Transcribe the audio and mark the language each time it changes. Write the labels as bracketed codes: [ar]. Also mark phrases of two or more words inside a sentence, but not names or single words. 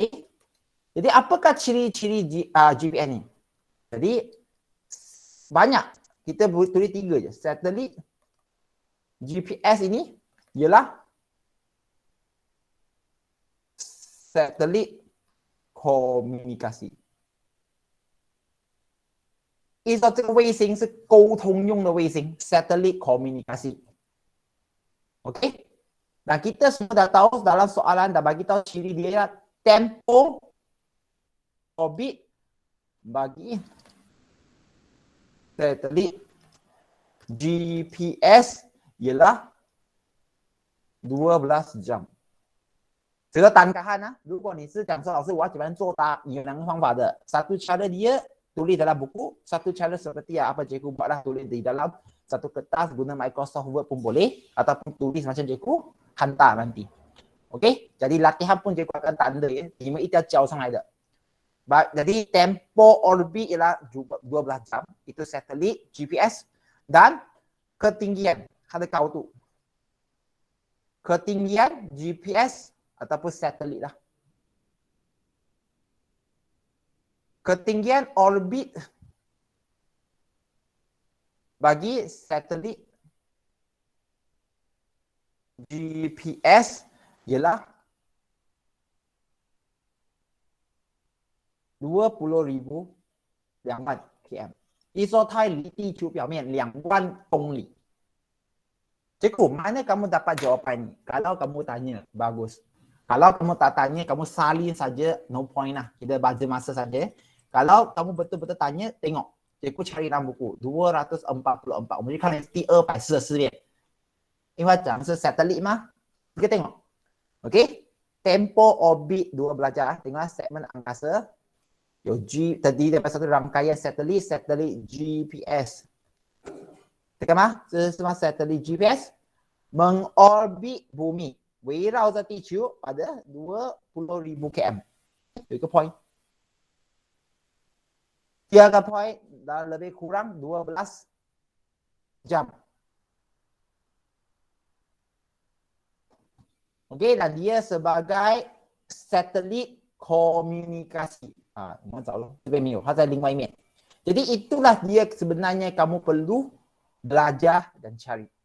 [ms] Jadi apakah ciri-ciri GPS ni? Jadi banyak. Kita tulis 3 je. Satelit GPS ini ialah satelit komunikasi. [zh] 依照这个卫星是沟通用的卫星， [en] satellite communication。 [ms] OK， nah kita semua dah tahu dalam soalan dah bagi tahu ciri dia tempo orbit bagi satelit GPS ialah 12 jam。 [zh] 这个单看啊，如果你是讲说老师我要怎么样做它，有两个方法的。 [ms] satu cara dia tulis dalam buku, satu cara seperti apa cikgu buatlah, tulis di dalam satu kertas guna Microsoft Word pun boleh, ataupun tulis macam cikgu hantar nanti. Okey, jadi latihan pun cikgu akan tanda ya, [zh] 你们一定要交上来的。 [ms] Jadi tempo orbit ialah 12 jam, itu satelit GPS, dan ketinggian, ada kau tu. Ketinggian GPS ataupun satelit lah. Ketinggian orbit bagi satelit GPS ialah 20,000 km。 [zh] 意思说它离地球表面2万公里。 [ms] Cikgu, mana kamu dapat jawapan ni? Kalau kamu tanya, bagus. Kalau kamu tak tanya, kamu salin saja, [en] no point [ms] lah. Kita bazir masa saja. Kalau kamu betul-betul tanya, tengok. Cikgu cari dalam buku. 244. [zh] 我们去看第244页。因为讲是 satellite 嘛。 [ms] Kita tengok. Okey. Tempo orbit 2 belajar. Tengok segmen angkasa. Tadi dapat satu rangkaian satelit, satelit GPS. Tekan mah? [zh] 这是什么 satelit GPS? [ms] Mengorbit bumi. [zh] 围绕着地球 pada 20,000 km. 有一个 point. 第二个 point [ms] dah lebih kurang 12 jam. Okey, dan dia sebagai satelit komunikasi. [zh] 你们找了，这边没有，它在另外一面。 [ms] Jadi itulah dia sebenarnya kamu perlu belajar dan cari.